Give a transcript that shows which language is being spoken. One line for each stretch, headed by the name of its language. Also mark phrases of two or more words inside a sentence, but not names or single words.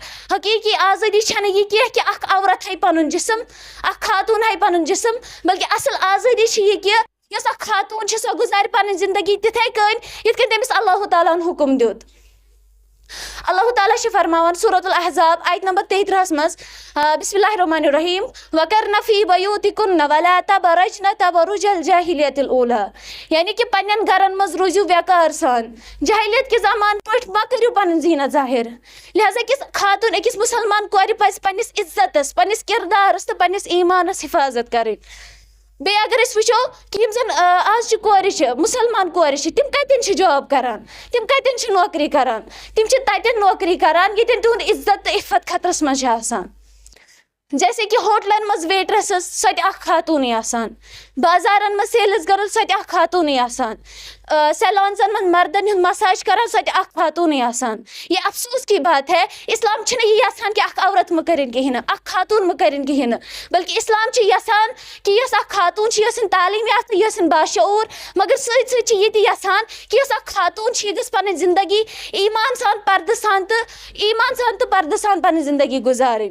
Kashmiri: حقیٖقی آزٲدی چھنہٕ یہِ کینٛہہ کہِ اکھ عورت ہایہِ پنُن جسم اکھ خاتوٗن ہایہِ پنُن جسم بلکہِ اصل آزٲدی چھِ یہِ کہِ یۄس اکھ خاتوٗن چھِ سۄ گُزارِ پنٕنۍ زندگی تِتھے کٔنۍ یِتھ کٔنۍ تٔمِس اللہ تعالیٰ ہن حُکُم دیُت. اللہ تعالیٰ چھِ فرماوان سورۃ الاحزاب آیت نمبر 33 منٛز
Arabic: بسم اللہ الرحمن الرحیم وَقَرْنَ فِی بُیوٗتِکُنَّ وَلَا تَبَرَجْنَ تَبَرُجَ الْجَاہِلِیَّةِ الْأُولَىٰ
Kashmiri: یعنی کہ پننٮ۪ن گرن منٛز روٗزِو وقار سان جاہلیت کہِ زمانہٕ پٲٹھۍ مہ کٔرِو پنٕنۍ زیٖنت ظٲہِر. لہذا أکِس خاتوٗن أکِس مُسلمان کورِ پزِ پننِس عزتس پننِس کردارس تہٕ پننِس ایٖمانس حِفاظت کرٕنۍ. بیٚیہِ اگر أسۍ وٕچھو کہِ یِم زن آز چھِ کورِ چھِ مُسلمان کورِ چھِ تِم کتٮ۪ن چھِ جاب کران تِم کتٮ۪ن چھِ نوکری کران تِم چھِ تتٮ۪ن نوکری کران ییٚتٮ۪ن تِہُنٛد عزت تہٕ عفت خطرس منٛز چھِ آسان. جیسے کہ ہوٹلن منٛز ویٹرس سۄ تہِ اکھ خاتوٗنٕے آسان بازارن منٛز
English: sales girl
Kashmiri: سۄ تہِ اکھ خاتوٗنٕے آسان سیلانزن منٛز مردن ہُنٛد مساج کران سۄ تہِ اکھ خاتوٗنٕے آسان.
Urdu: یہ افسوس کی بات ہے
Kashmiri: اسلام چھُنہٕ یہِ یژھان کہِ اکھ عورت مہٕ کٔرِنۍ کِہیٖنۍ نہٕ اکھ خاتوٗن مہٕ کٔرِنۍ کِہیٖنۍ نہٕ بلکہِ اسلام چھُ یژھان کہِ یۄس اکھ خاتوٗن چھِ یہِ ٲسِن تعلیٖم یافتہٕ یہِ ٲسِن باشعوٗر مگر سۭتۍ سۭتۍ چھِ یہِ تہِ یژھان کہِ یۄس اکھ خاتوٗن چھِ یہِ گٔژھ پنٕنۍ زندگی ایٖمان سان پردٕ سان تہٕ پردٕ سان پنٕنۍ زندگی گُزارٕنۍ.